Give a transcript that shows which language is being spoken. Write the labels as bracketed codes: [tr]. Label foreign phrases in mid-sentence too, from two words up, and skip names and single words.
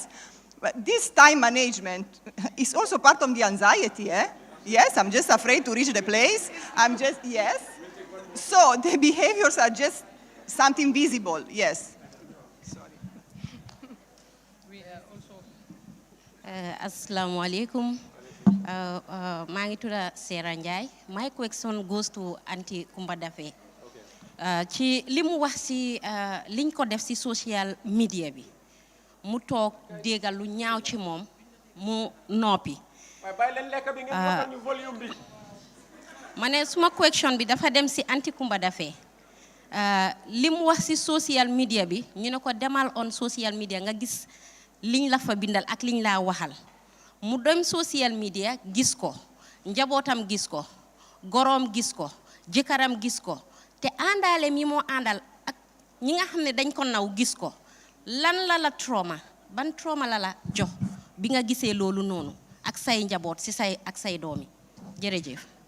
[en] But this time management is also part of the anxiety, eh? Yes, I'm just afraid to reach the place. Yes. So the behaviors are just something visible, yes. [ar] السلام عليكم. [wo] maa ngi tudd Sera Ndiaye. [en] My question goes to Auntie Kumba Dafe. [wo] ci li mu wax ci liñ ko def ci [en] social media [wo] bi mu toog déggal lu ñaaw ci moom mu noppi. ma ne suma question bi dafa dem ci Auntie Kumba Dafe. li mu wax ci social media bi ñu ne ko demal [en] on social media [wo] nga gis liñ la fa bindal ak liñ la waxal mu dem [en] social media [wo] gis ko njabootam gis ko goroom gis ko jëkkëram gis ko te àndaale mi moo àndal ak ñi nga xam ne dañ ko naw gis ko lan la trauma ban trauma la jox bi nga gisee loolu noonu ak say njaboot ci say ak say doomi jërëjëf.